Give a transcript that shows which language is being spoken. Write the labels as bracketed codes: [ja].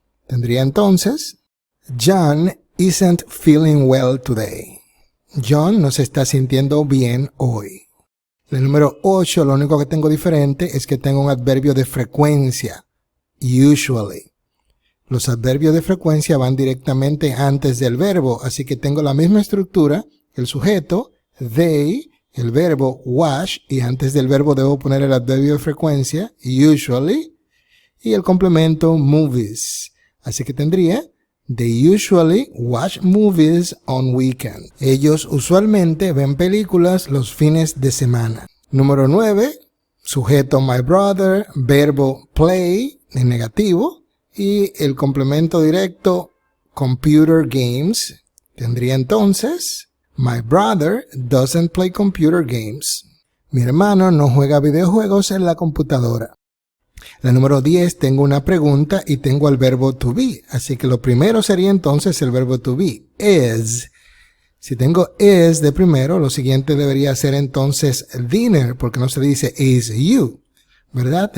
[es] Tendría entonces, [en] John isn't feeling well today. [es] John no se está sintiendo bien hoy. El número 8, lo único que tengo diferente es que tengo un adverbio de frecuencia, usually. Los adverbios de frecuencia van directamente antes del verbo, así que tengo la misma estructura, el sujeto, they, el verbo wash, y antes del verbo debo poner el adverbio de frecuencia, usually, y el complemento movies. Así que tendría, [en] they usually watch movies on weekend. [es] Ellos usualmente ven películas los fines de semana. Número 9, sujeto my brother, verbo play, en negativo, y el complemento directo computer games. Tendría entonces, [en] my brother doesn't play computer games. [es] Mi hermano no juega videojuegos en la computadora. La número 10, tengo una pregunta y tengo el verbo to be. Así que lo primero sería entonces el verbo to be. Is. Si tengo is de primero, lo siguiente debería ser entonces dinner, porque no se dice is you, ¿verdad?